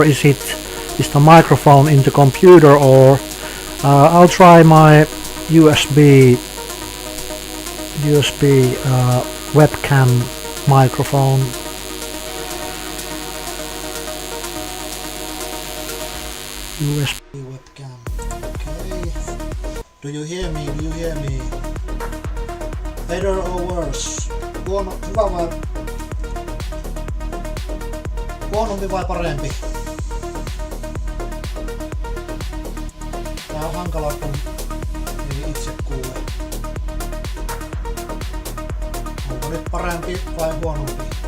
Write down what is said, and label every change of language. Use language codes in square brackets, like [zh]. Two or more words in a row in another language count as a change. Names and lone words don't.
[en] Is the microphone in the computer or I'll try my USB webcam microphone. USB webcam. Okay. Do you hear me? Do you hear me? Better or worse? [fi] Hyvä vai? Huonompi vai parempi? Tää on hankala kun ei itse kuule. Onko nyt parempi vai huonompi?